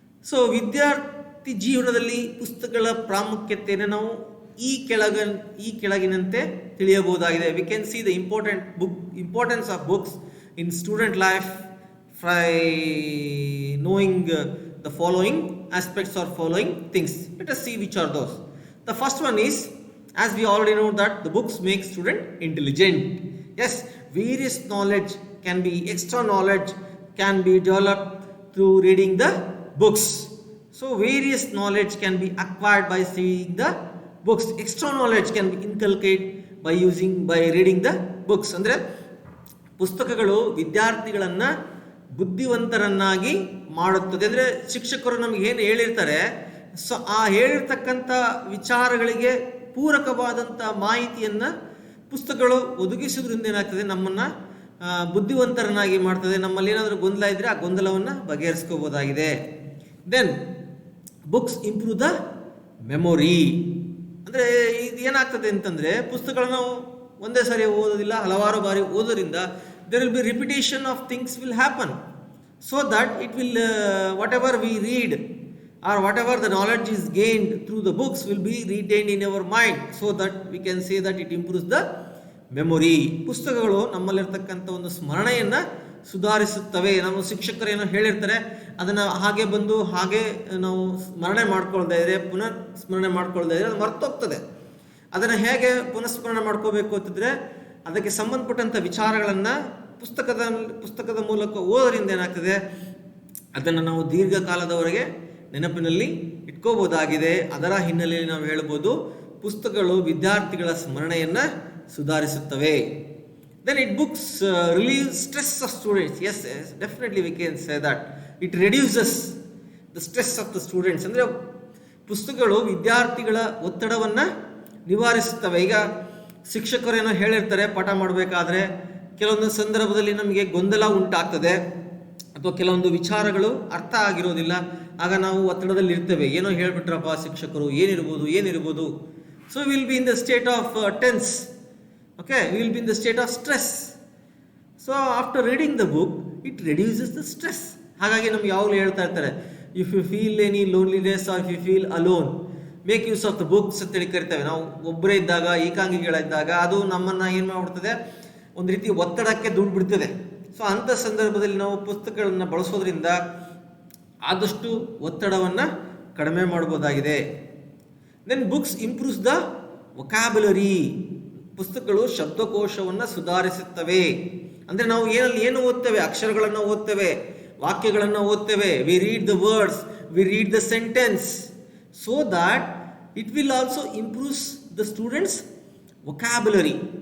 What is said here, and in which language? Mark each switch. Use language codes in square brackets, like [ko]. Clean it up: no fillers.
[kn] So ವಿದ್ಯಾರ್ಥಿ ಜೀವನದಲ್ಲಿ ಪುಸ್ತಕಗಳ ಪ್ರಾಮುಖ್ಯತೆಯನ್ನು ನಾವು ಈ ಕೆಳಗಿನಂತೆ ತಿಳಿಯಬಹುದಾಗಿದೆ. [en] We can see the importance of books in student life by knowing the following aspects or following things. Let us see which are those. The first one is, as we already know that the books make student intelligent. Yes, various knowledge can be, extra knowledge can be developed through reading the books. So various knowledge can be acquired by seeing the books. Extra knowledge can be inculcated by reading the books. [kn] ಅಂದ್ರೆ ಪುಸ್ತಕಗಳು ವಿದ್ಯಾರ್ಥಿಗಳನ್ನ ಬುದ್ಧಿವಂತರನ್ನಾಗಿ ಮಾಡುತ್ತದೆ. ಅಂದರೆ ಶಿಕ್ಷಕರು ನಮಗೆ ಏನು ಹೇಳಿರ್ತಾರೆ, so ಆ ಹೇಳಿರ್ತಕ್ಕಂಥ ವಿಚಾರಗಳಿಗೆ ಪೂರಕವಾದಂಥ ಮಾಹಿತಿಯನ್ನು ಪುಸ್ತಕಗಳು ಒದಗಿಸೋದ್ರಿಂದ ಏನಾಗ್ತದೆ, ನಮ್ಮನ್ನು ಬುದ್ಧಿವಂತರನ್ನಾಗಿ ಮಾಡ್ತದೆ. ನಮ್ಮಲ್ಲಿ ಏನಾದರೂ ಗೊಂದಲ ಇದ್ದರೆ ಆ ಗೊಂದಲವನ್ನು ಬಗೆಹರಿಸ್ಕೋಬೋದಾಗಿದೆ. Then books improve the memory. ಅಂದರೆ ಇದು ಏನಾಗ್ತದೆ ಅಂತಂದರೆ, ಪುಸ್ತಕಗಳನ್ನು ನಾವು ಒಂದೇ ಸಾರಿ ಓದೋದಿಲ್ಲ, ಹಲವಾರು ಬಾರಿ ಓದೋದ್ರಿಂದ [en] there will be repetition of things will happen, so that it will whatever we read or whatever the knowledge is gained through the books will be retained in our mind, so that we can say that it improves the memory. [kn] ಪುಸ್ತಕಗಳು ನಮ್ಮಲ್ಲಿರ್ತಕ್ಕಂಥ ಒಂದು ಸ್ಮರಣೆಯನ್ನು ಸುಧಾರಿಸುತ್ತವೆ. ನಮ್ಮ ಶಿಕ್ಷಕರು ಏನೋ ಹೇಳಿರ್ತಾರೆ, ಅದನ್ನು ಹಾಗೆ ನಾವು ಸ್ಮರಣೆ ಮಾಡ್ಕೊಳ್ತಾ ಇದ್ರೆ, ಪುನಃ ಸ್ಮರಣೆ ಮಾಡ್ಕೊಳ್ತಾ ಇದ್ರೆ ಅದು ಮರ್ತೋಗ್ತದೆ. ಅದನ್ನು ಹೇಗೆ ಪುನಃಸ್ಮರಣೆ ಮಾಡ್ಕೋಬೇಕು ಅಂತಂದರೆ, ಅದಕ್ಕೆ ಸಂಬಂಧಪಟ್ಟಂಥ ವಿಚಾರಗಳನ್ನು ಪುಸ್ತಕದ ಮೂಲಕ ಓದೋದ್ರಿಂದ ಏನಾಗ್ತದೆ, ಅದನ್ನು ನಾವು ದೀರ್ಘಕಾಲದವರೆಗೆ ನೆನಪಿನಲ್ಲಿ ಇಟ್ಕೋಬೋದಾಗಿದೆ. ಅದರ ಹಿನ್ನೆಲೆಯಲ್ಲಿ ನಾವು ಹೇಳ್ಬೋದು, ಪುಸ್ತಕಗಳು ವಿದ್ಯಾರ್ಥಿಗಳ ಸ್ಮರಣೆಯನ್ನು ಸುಧಾರಿಸುತ್ತವೆ. [en] Then it books relieve stress of students. Yes, definitely we can say that it reduces the stress of the students. [kn] ಅಂದರೆ ಪುಸ್ತಕಗಳು ವಿದ್ಯಾರ್ಥಿಗಳ ಒತ್ತಡವನ್ನು ನಿವಾರಿಸುತ್ತವೆ. ಈಗ ಶಿಕ್ಷಕರೇನೋ ಹೇಳಿರ್ತಾರೆ, ಪಾಠ ಮಾಡಬೇಕಾದ್ರೆ ಕೆಲವೊಂದು ಸಂದರ್ಭದಲ್ಲಿ ನಮಗೆ ಗೊಂದಲ ಉಂಟಾಗ್ತದೆ, ಅಥವಾ ಕೆಲವೊಂದು ವಿಚಾರಗಳು ಅರ್ಥ ಆಗಿರೋದಿಲ್ಲ. ಆಗ ನಾವು ಒತ್ತಡದಲ್ಲಿ ಇರ್ತೇವೆ, ಏನೋ ಹೇಳಿಬಿಟ್ರಪ್ಪ ಶಿಕ್ಷಕರು, ಏನಿರ್ಬೋದು. [en] So will be in the state of tense. Okay, we will be in the state of stress. So after reading the book, it reduces the stress. [kn] ಹಾಗಾಗಿ ನಮ್ಗೆ ಯಾವಾಗಲೂ ಹೇಳ್ತಾ ಇರ್ತಾರೆ, [en] if you feel any loneliness or if you feel alone, make use of the books [kn] ಅಂತೇಳಿ ಕರಿತೇವೆ. ನಾವು ಒಬ್ಬರೇ ಇದ್ದಾಗ, ಏಕಾಂಗಿಗಳಿದ್ದಾಗ ಅದು ನಮ್ಮನ್ನು ಏನು ಮಾಡಿಬಿಡ್ತದೆ, ಒಂದು ರೀತಿ ಒತ್ತಡಕ್ಕೆ ದುಡ್ಡು ಬಿಡ್ತದೆ. ಸೊ ಅಂಥ ಸಂದರ್ಭದಲ್ಲಿ ನಾವು ಪುಸ್ತಕಗಳನ್ನು ಬಳಸೋದ್ರಿಂದ ಆದಷ್ಟು ಒತ್ತಡವನ್ನು ಕಡಿಮೆ ಮಾಡ್ಬೋದಾಗಿದೆ. [en] Then books improves the vocabulary. [kn] ಪುಸ್ತಕಗಳು ಶಬ್ದಕೋಶವನ್ನು ಸುಧಾರಿಸುತ್ತವೆ. ಅಂದರೆ ನಾವು ಏನು ಓದ್ತೇವೆ, ಅಕ್ಷರಗಳನ್ನು ಓದ್ತೇವೆ, ವಾಕ್ಯಗಳನ್ನು ಓದ್ತೇವೆ. [en] We read the words, we read the sentence, so that it will also improves the students vocabulary.